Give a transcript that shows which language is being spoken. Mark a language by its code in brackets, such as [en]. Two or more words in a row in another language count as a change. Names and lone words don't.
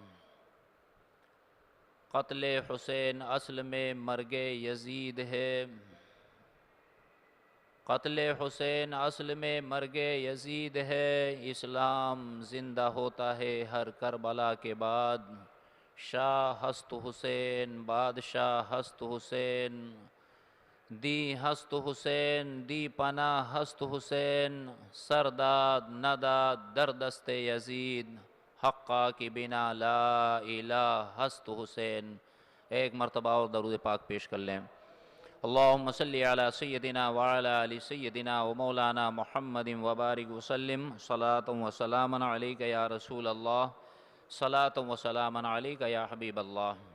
[ur] قتل حسین اصل میں مرگ یزید ہے، قتل حسین اصل میں مرگ یزید ہے، اسلام زندہ ہوتا ہے ہر کربلا کے بعد، [fa] شاہ ہست حسین بادشاہ ہست حسین، دی ہست حسین دی پناہ ہست حسین، سرداد نداد در دست یزید، حقا کی بنا لا الہ ہست حسین۔ [ur] ایک مرتبہ اور درود پاک پیش کر لیں۔ [ar] اللہم صلی علی سیدنا وعلی آل سیدنا و مولانا محمد وبارک وسلم، صلاۃ و سلاما علیک یا رسول اللہ، صلاۃ و سلاما علیک یا حبیب اللہ۔